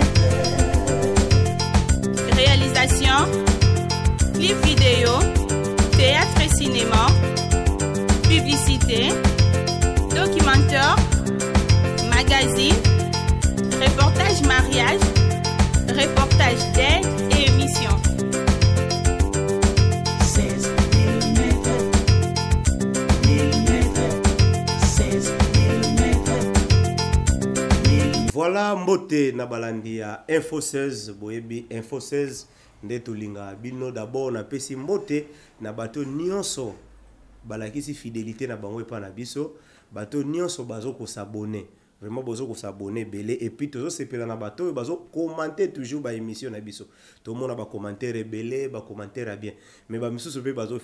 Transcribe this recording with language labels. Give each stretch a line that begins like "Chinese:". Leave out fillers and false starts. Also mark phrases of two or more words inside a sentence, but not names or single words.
French: Réalisation, clip vidéo, théâtre et cinéma, publicité, documentaire, magazine, reportage mariage, reportage d'aide et émission. 16 mm. 16 mm.
Lingala: Voilà mbote na balandi ya Info 16 boyebi Info 16 nde tolinga bino d'abord na pesi mbote na bato nyonso balakisi fidélité na bango epa na biso bato nyonso bazo ko
French: s'abonner vraiment
Lingala: bazo ko s'abonner belé
French: et puis
Lingala: tozo sepela na bato bazo commenter toujours ba émission na biso to mona ba commentaire belé ba
French: commentaire bien mais
Lingala: ba misusu pe bazo